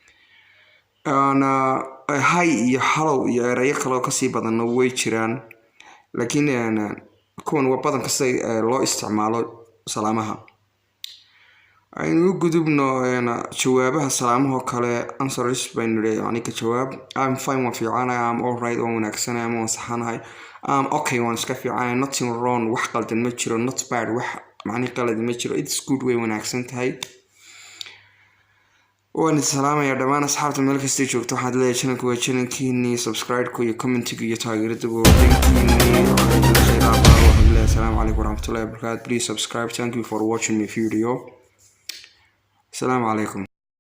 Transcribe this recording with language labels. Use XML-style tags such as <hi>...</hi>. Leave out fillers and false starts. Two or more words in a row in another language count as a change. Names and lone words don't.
<so>hi iyo hello iyo erayo kale oo kasii badan way jiraan laakiin kuwan waa badan kasta loo isticmaalo salaamaha aynu gudubno jawaabaha salaamaha kale</so> <en>answers binary</en> <so>aniga jawaab</so> <en>I'm fine</en> <so>waan fiicanahay</so> <en>I'm all right</en> <so>waan wanaagsanay ama waan saxanahay okay waan iska fiicanahay</so> <en>nothing wrong</en> <so>wax qaldan ma jiro</so> <en>not bad</en> <so>wax macnihii qalad ma jiro</so> <en>it's good</en> <so>way wanaagsan tahay waan salaamaya dhamaan asxaabta meel kasta joogto waxaad leeyahay channelku waa channelkiini subscribe ku iyo comment iyo taageerada</so> <ar>السلام عليكم ورحمة الله وبركاته</ar> <en>please subscribe thank you for watching my video</en> <ar>السلام عليكم</ar>